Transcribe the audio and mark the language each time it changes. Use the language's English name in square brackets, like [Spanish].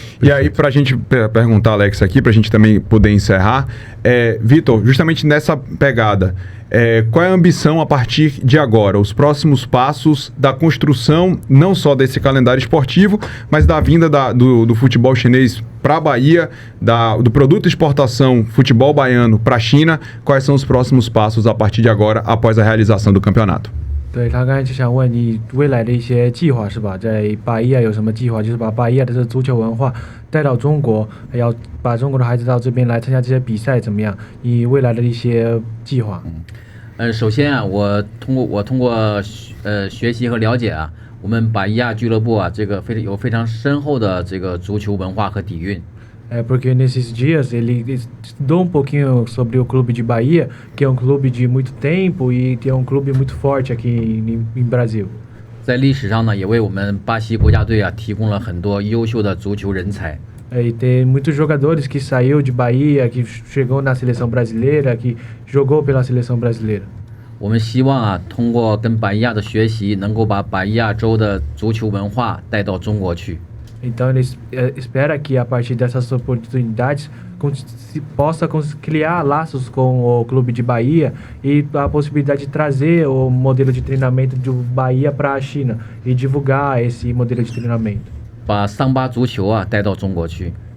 [Portuguese] E aí, pra gente perguntar, Alex, aqui, pra gente também poder encerrar, Vitor, justamente nessa pegada, qual é a ambição a partir de agora? Os próximos passos da construção, não só desse calendário esportivo, mas da vinda do futebol chinês para a Bahia, do produto exportação futebol baiano para a China, quais são os próximos passos a partir de agora, após a realização do campeonato? [Chinese] 对他刚才就想问你未来的一些计划是吧？在巴伊亚有什么计划？就是把巴伊亚的这个足球文化带到中国，还要把中国的孩子到这边来参加这些比赛，怎么样？你未来的一些计划？首先啊，我通过学习和了解啊，我们巴伊亚俱乐部啊，这个有非常深厚的这个足球文化和底蕴。 [Portuguese] Porque nesses dias ele estudou um pouquinho sobre o clube de Bahia, que é um clube de muito tempo e que é um clube muito forte aqui em Brasil. [Chinese] 在历史上呢，也为我们巴西国家队啊提供了很多优秀的足球人才。 [Portuguese] E tem muitos jogadores que saiu de Bahia, que chegou na seleção brasileira, que jogou pela seleção brasileira. [Chinese] 我们希望啊，通过跟巴伊亚的学习，能够把巴伊亚州的足球文化带到中国去。 [Portuguese] Então ele espera que a partir dessas oportunidades se possa criar laços com o clube de Bahia e a possibilidade de trazer o modelo de treinamento do Bahia para a China e divulgar esse modelo de treinamento. [Chinese] 把桑巴足球啊带到中国去。